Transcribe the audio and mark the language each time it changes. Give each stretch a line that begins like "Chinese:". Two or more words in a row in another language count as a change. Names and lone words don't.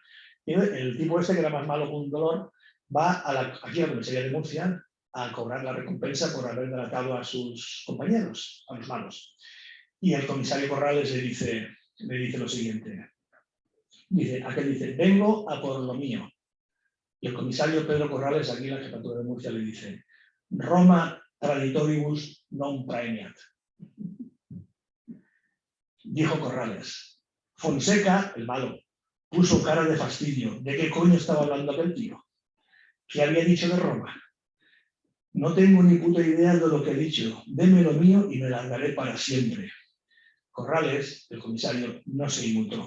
Spanish: Y el tipo este, que era más malo que un dolor, va aquí a la comisaría de Murcia a cobrar la recompensa por haber delatado a sus compañeros, a los malos. Y el comisario Corrales le dice lo siguiente. Dice, vengo a por lo mío. Y el comisario Pedro Corrales, aquí en la jefatura de Murcia, le dice,
Latin: Roma traditoribus non praemiat.
Spanish: Dijo Corrales. Fonseca, el malo, puso cara de fastidio. ¿De qué coño estaba hablando aquel tío? ¿Qué había dicho de Roma? No tengo ni puta idea de lo que he dicho. Deme lo mío y me largaré para siempre. Corrales, el comisario, no se inmutó.